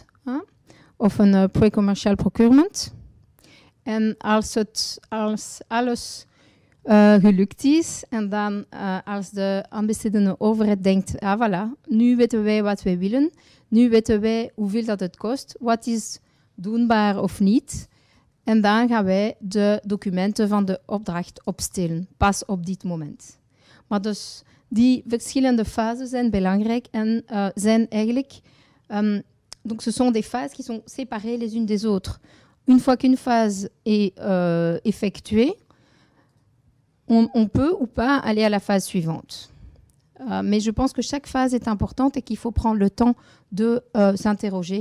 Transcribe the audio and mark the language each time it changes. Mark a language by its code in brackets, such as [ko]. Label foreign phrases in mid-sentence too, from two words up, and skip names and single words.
[nl] Of een [en] pre-commercial procurement. [nl] En als alles gelukt is en dan als de aanbestedende overheid denkt, voilà, nu weten wij wat wij willen, nu weten wij hoeveel dat het kost, wat is doenbaar of niet. En dan gaan wij de documenten van de opdracht opstellen, pas op dit moment. Maar dus die verschillende phases zijn belangrijk en zijn eigenlijk... [fr] donc ce sont des phases qui sont séparées les unes des autres. Une fois qu'une phase est effectuée, on peut ou pas aller à la phase suivante. Mais je pense que chaque phase est importante et qu'il faut prendre le temps de s'interroger.